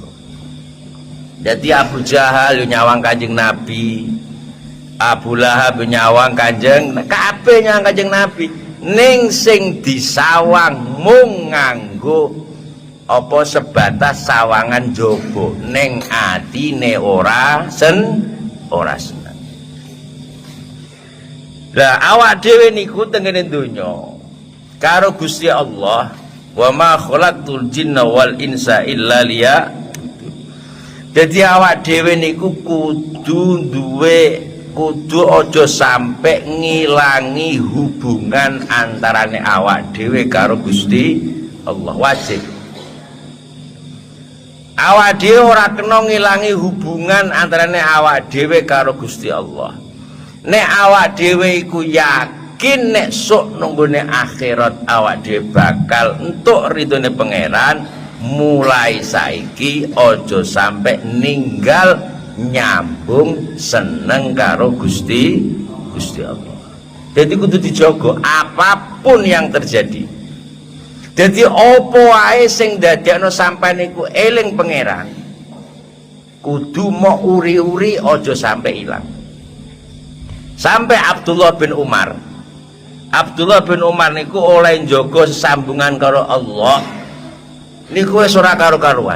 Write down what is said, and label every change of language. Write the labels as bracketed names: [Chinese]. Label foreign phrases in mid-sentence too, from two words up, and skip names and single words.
[Javanese] Jadi Abu Jahal nyawang Kanjeng Nabi, Abu Lahab nyawang kabeh nyawang Kanjeng Nabi, ning sing disawang mung nganggo apa sebatas sawangan jobo, ning atine ora seneng. [Arabic] Lah awak dhewe niku tengene donya karo Gusti Allah, وما خلقت الجن والإنس إلا ليعبدون. [Javanese] Dadi awak dhewe niku kudu aja sampe ngilangi hubungan antarane awak dhewe karo Gusti Allah. Wajib awak dhewe ora kena ngilangi hubungan antarane awak dhewe karo Gusti Allah. Nek awak dhewe iku yakin nek sok nunggone akhirat awak dhewe bakal entuk ridhone pangeran, mulai saiki aja sampai ninggal nyambung seneng karo Gusti Allah. [Indonesian] Jadi kudu dijaga apapun yang terjadi. [Javanese] Jadi opo wae sing dadekno sampeyan niku eling pangeran, kudu mau uri-uri aja sampai ilang. Sampai Abdullah bin Umar niku oleh njaga sesambungan karo Allah niku wis ora karo-karuan.